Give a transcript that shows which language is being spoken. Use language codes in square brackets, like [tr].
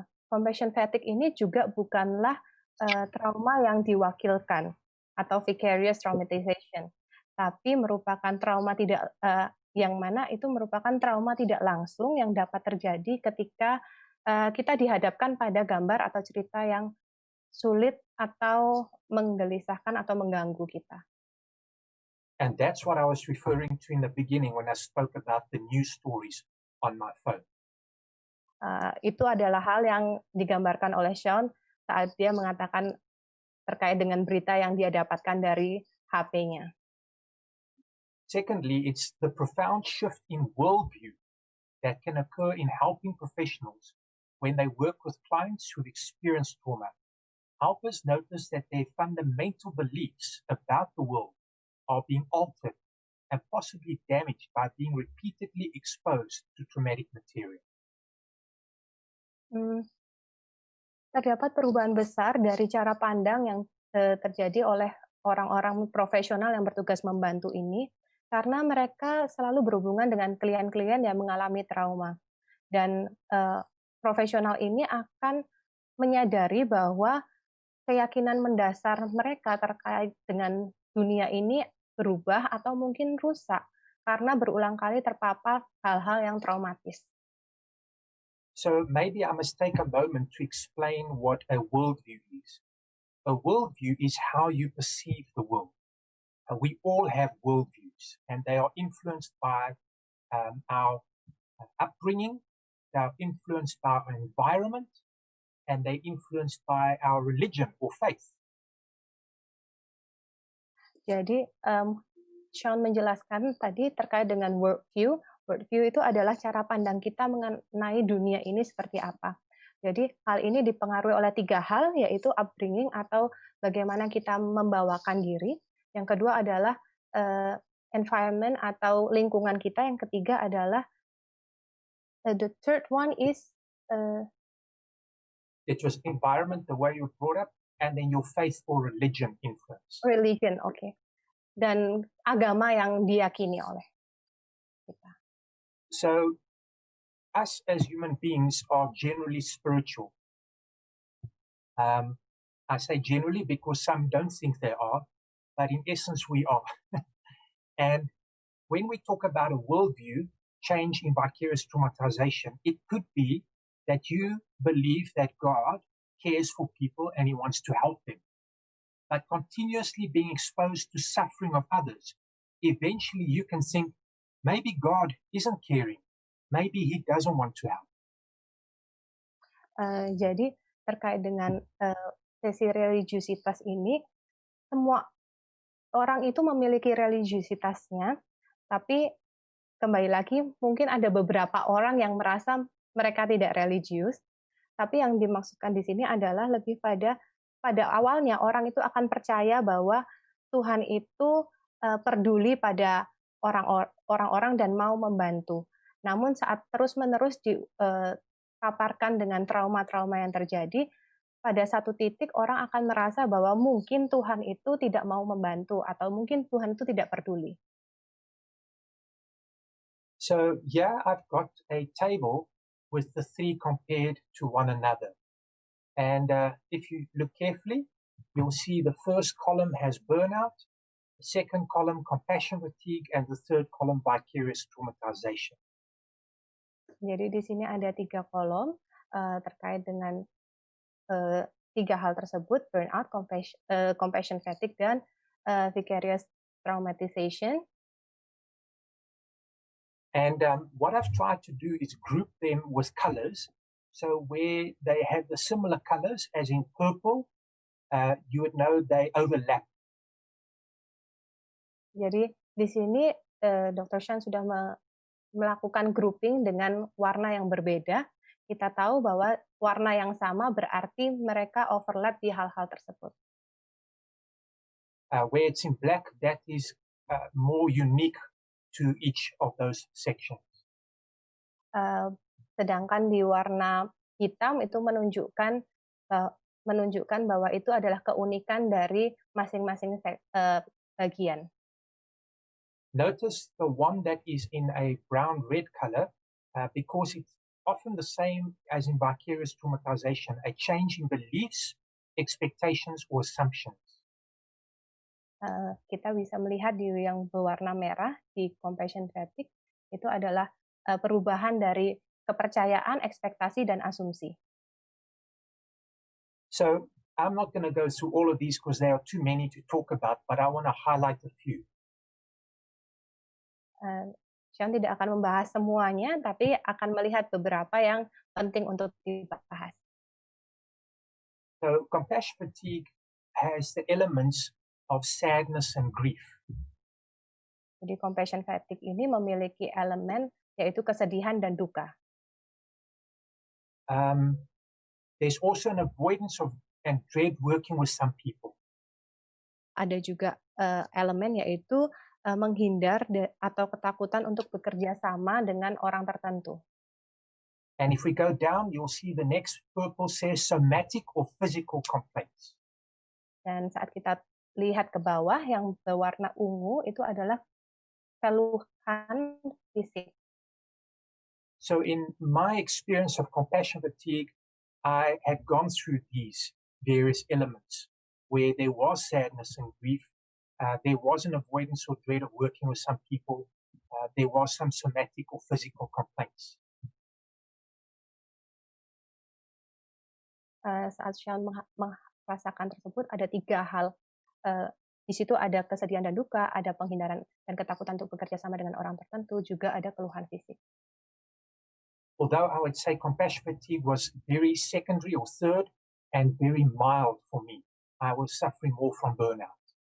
[id] Compassion fatigue ini juga bukanlah trauma yang diwakilkan atau vicarious traumatization, tapi merupakan trauma yang mana itu merupakan trauma tidak langsung yang dapat terjadi ketika kita dihadapkan pada gambar atau cerita yang sulit atau menggelisahkan atau mengganggu kita. [en] And that's what I was referring to in the beginning when I spoke about the news stories on my phone. [id] Itu adalah hal yang digambarkan oleh Shaun saat dia mengatakan terkait dengan berita yang dia dapatkan dari HP-nya. [en] Secondly, it's the profound shift in worldview that can occur in helping professionals when they work with clients who've experienced trauma. Helpers notice that their fundamental beliefs about the world are being altered and possibly damaged by being repeatedly exposed to traumatic material. [id] Terdapat perubahan besar dari cara pandang yang terjadi oleh orang-orang profesional yang bertugas membantu ini, karena mereka selalu berhubungan dengan klien-klien yang mengalami trauma. Dan profesional ini akan menyadari bahwa keyakinan mendasar mereka terkait dengan dunia ini berubah atau mungkin rusak karena berulang kali terpapar hal-hal yang traumatis. [en] So maybe I must take a moment to explain what a worldview is. A worldview is how you perceive the world. We all have worldviews, and they are influenced by our upbringing, they are influenced by our environment, and they're influenced by our religion or faith. [id] Jadi, Shaun menjelaskan tadi terkait dengan worldview. Worldview itu adalah cara pandang kita mengenai dunia ini seperti apa. Jadi, hal ini dipengaruhi oleh 3 hal, yaitu upbringing atau bagaimana kita membawakan diri. Yang kedua adalah environment atau lingkungan kita. Yang ketiga adalah [en] the third one is it was environment, the way you were brought up, and then your faith or religion influence. Religion, okay. [id] Dan agama yang diyakini oleh kita. [en] So, us as human beings are generally spiritual. I say generally because some don't think they are, but in essence we are. And when we talk about a worldview, change in vicarious traumatization, it could be that you believe that God cares for people and he wants to help them. But continuously being exposed to suffering of others, eventually you can think, maybe God isn't caring. Maybe he doesn't want to help. [id] Jadi terkait dengan sesi religiusitas ini, semua orang itu memiliki religiusitasnya, tapi kembali lagi mungkin ada beberapa orang yang merasa mereka tidak religius, tapi yang dimaksudkan di sini adalah lebih pada awalnya orang itu akan percaya bahwa Tuhan itu peduli pada orang-orang dan mau membantu. Namun saat terus-menerus dipaparkan dengan trauma-trauma yang terjadi, pada satu titik orang akan merasa bahwa mungkin Tuhan itu tidak mau membantu atau mungkin Tuhan itu tidak peduli. [en] So yeah, I've got a table with the 3 compared to one another. And if you look carefully, you'll see the first column has burnout, the second column compassion fatigue, and the third column vicarious traumatization. [id] Jadi di sini ada 3 kolom terkait dengan 3 hal tersebut, burnout, compassion fatigue, dan vicarious traumatization. [en] And what I've tried to do is group them with colors. So where they have the similar colors, as in purple, you would know they overlap. [id] Jadi di sini Dr. Shaun sudah melakukan grouping dengan warna yang berbeda. Kita tahu bahwa warna yang sama berarti mereka overlap di hal-hal tersebut. [en] Where it's in black, that is more unique to each of those sections. [id] Sedangkan di warna hitam itu menunjukkan bahwa itu adalah keunikan dari masing-masing bagian. [en] Notice the one that is in a brown-red color, because it's often the same as in vicarious traumatization, a change in beliefs, expectations, or assumptions. [id] Kita bisa melihat di yang berwarna merah, di compassion fatigue, itu adalah perubahan dari kepercayaan, ekspektasi, dan asumsi. [en] So I'm not going to go through all of these because there are too many to talk about, but I want to highlight a few. [id] Shaun tidak akan membahas semuanya, tapi akan melihat beberapa yang penting untuk dibahas. [en] So compassion fatigue has the elements of sadness and grief. [id] Jadi compassion fatigue ini memiliki elemen yaitu kesedihan dan duka. [en] There's also an avoidance of and dread working with some people. [id] Ada juga elemen yaitu menghindar atau ketakutan untuk bekerja sama dengan orang tertentu. [en] And if we go down, you'll see the next purple says somatic or physical complaints. [id] Dan saat kita lihat ke bawah yang berwarna ungu itu adalah keluhan fisik. [en] So in my experience of compassion fatigue, I had gone through these various elements where there was sadness and grief. There was an avoidance or dread of working with some people. there was some somatic or physical complaints. [id] Saat Shaun merasakan tersebut ada 3 hal. Di situ ada kesedihan dan duka, ada penghindaran dan ketakutan untuk bekerja sama dengan orang tertentu, juga ada keluhan fisik. [en] Although I would say compassion fatigue was very secondary or third and very mild for me, I was suffering more from burnout.